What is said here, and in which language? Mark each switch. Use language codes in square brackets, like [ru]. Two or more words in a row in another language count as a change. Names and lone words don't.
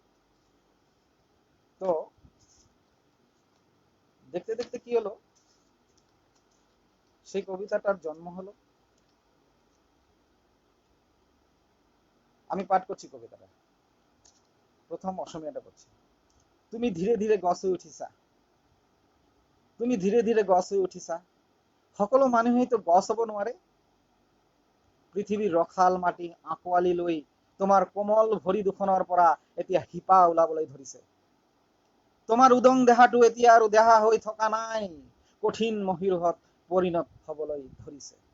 [bn] তো দেখতে দেখতে কি হলো, সেই কবিতাটার জন্ম হলো। আমি পাঠ করছি কবিতাটা, প্রথম অসমীয়াটা করছি। [as] তুমি ধীরে ধীরে গছ হৈ উঠিছা, তুমি ধীরে ধীরে গছ হৈ উঠিছা, সকলো মানুহেই তো গছ হব নোৱাৰে। পৃথিৱীৰ ৰসাল মাটি আঁকোৱালি লৈ তোমাৰ কোমল ভৰি দুখনৰ পৰা এতিয়া শিপা ওলাবলৈ ধৰিছে। তোমাৰ উদং দেহাটো এতিয়া আৰু দেহা হৈ থকা নাই, কঠিন মহীৰূহত পৰিণত হবলৈ ধৰিছে।